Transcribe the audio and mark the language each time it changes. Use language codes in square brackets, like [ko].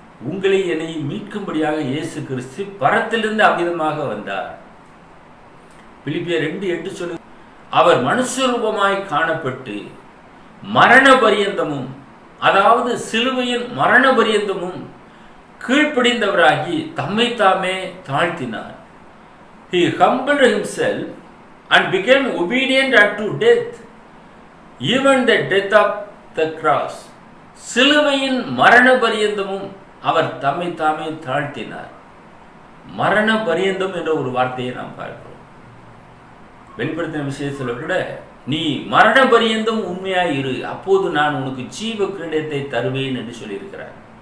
[ta] உங்களை என்னை மீட்கும்படியாக இயேசு கிறிஸ்து பரத்திலிருந்து அவ்விதமாக வந்தார். பிலிப்பியர் 2:8 சொல்லு, அவர் மனுஷ ரூபமாய் காணப்பட்டு மரண பரியந்தமும், அதாவது சிலுவையின் மரண பரியந்தமும் கீழ்ப்படிந்தவராகி தம்மை தாமே தாழ்த்தினார். [en] He humbled himself and became obedient unto death, even the death of the cross. [ta] சிலுவையின் மரண பரியந்தமும் அவர் தம்மை தாமே தாழ்த்தினார். மரண பரியந்தம் என்ற ஒரு வார்த்தையை நாம் பார்க்கிறோம். வெளிப்படுத்தின விஷயத்தில் கூட, நீ மரண பரியந்தம் உண்மையாய் இரு, அப்போது நான் உனக்கு ஜீவ கிரீடத்தை தருவேன் என்று சொல்லியிருக்கிறார்.